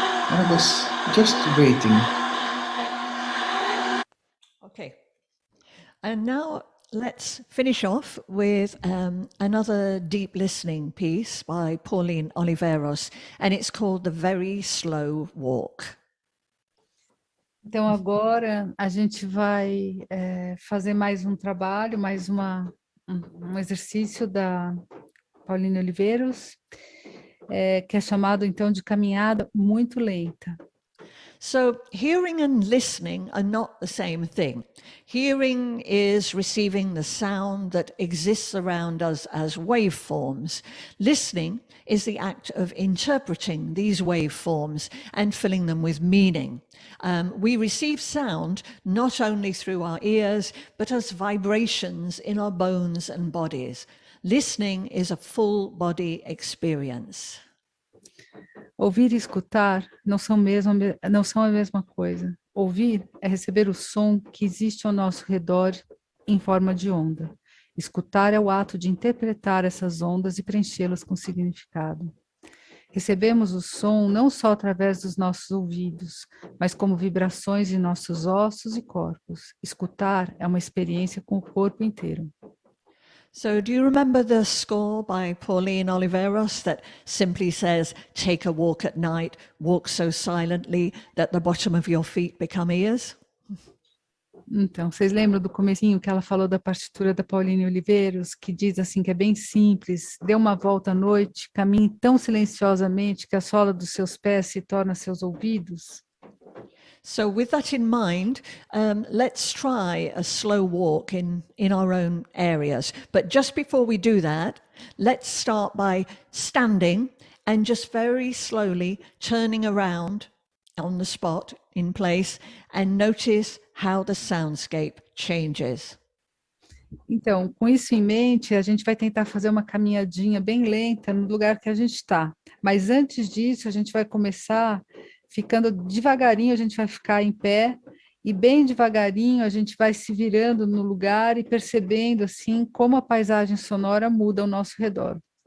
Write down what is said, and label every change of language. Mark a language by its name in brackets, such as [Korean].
[English] And I was just waiting. Okay. And now let's finish off with another deep listening piece by Pauline Oliveros, and it's called The Very Slow Walk. [Portuguese] Então, agora a gente vai fazer mais um trabalho, mais um exercício da Pauline Oliveiros, que é chamado, então, de caminhada muito lenta. [English] So hearing and listening are not the same thing. Hearing is receiving the sound that exists around us as waveforms. Listening is the act of interpreting these waveforms and filling them with meaning. We receive sound not only through our ears, but as vibrations in our bones and bodies. Listening is a full body experience. [Portuguese] Ouvir e escutar não são a mesma coisa. Ouvir é receber o som que existe ao nosso redor em forma de onda. Escutar é o ato de interpretar essas ondas e preenchê-las com significado. Recebemos o som não só através dos nossos ouvidos, mas como vibrações em nossos ossos e corpos. Escutar é uma experiência com o corpo inteiro. [English] So do you remember the score by Pauline Oliveros that simply says, take a walk at night, walk so silently that the bottom of your feet become ears? [Portuguese] Então, vocês lembram do comecinho que ela falou da partitura da Pauline Oliveiros, que diz assim que é bem simples, dê uma volta à noite, caminhe tão silenciosamente que a sola dos seus pés se torna seus ouvidos? [English] So with that in mind, let's try a slow walk in our own areas. But just before we do that, let's start by standing and just very slowly turning around on the spot in place and notice how the soundscape changes. [Portuguese] Então, com isso em mente, a gente vai tentar fazer uma caminhadinha bem lenta no lugar que a gente está. Mas antes disso, a gente vai começar ficando devagarinho, a gente vai ficar em pé e bem devagarinho a gente vai se virando no lugar e percebendo assim como a paisagem sonora muda ao nosso redor.